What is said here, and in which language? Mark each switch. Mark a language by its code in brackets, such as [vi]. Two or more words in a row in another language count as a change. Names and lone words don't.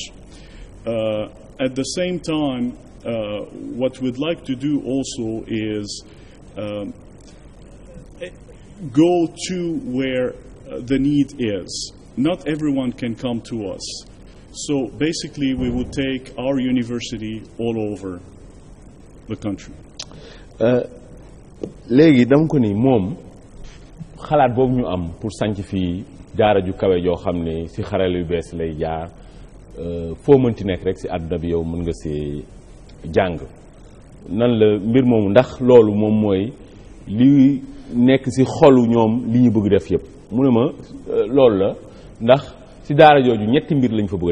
[en] At the same time, what we'd like to do also is go to where the need is. Not everyone can come to us. So basically, we would take our university all over the country. [wo] léegi dama ko ni moom xalaat boobu ñu am pour sanc fii daara ju kawe joo xam ne ci xarala yu bees lay jaar foo mënti nekk rek ci àdduna bi yow mën nga ci jàng nan la mbir moomu ndax loolu moom mooy li nekk ci xolu ñoom li ñu bëgg def yëpp mu ne ma loolu la ndax ci daara jooju ñetti mbir lañ fa bëgg